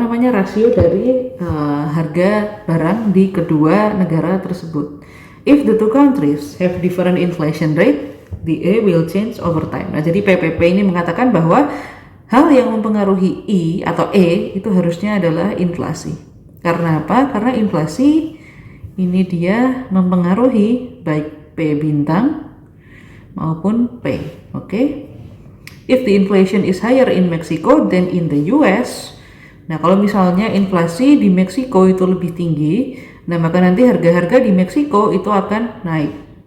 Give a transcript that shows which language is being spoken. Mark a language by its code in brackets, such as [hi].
[id] rasio dari harga barang di kedua negara tersebut. [en] If the two countries have different inflation rate, the A will change over time. [id] Nah, jadi PPP ini mengatakan bahwa hal yang mempengaruhi I atau E itu harusnya adalah inflasi. Karena apa? Karena inflasi ini dia mempengaruhi baik P bintang maupun P. Oke. [en] If the inflation is higher in Mexico than in the US, [id] nah kalau misalnya inflasi di Meksiko itu lebih tinggi, nah maka nanti harga-harga di Meksiko itu akan naik.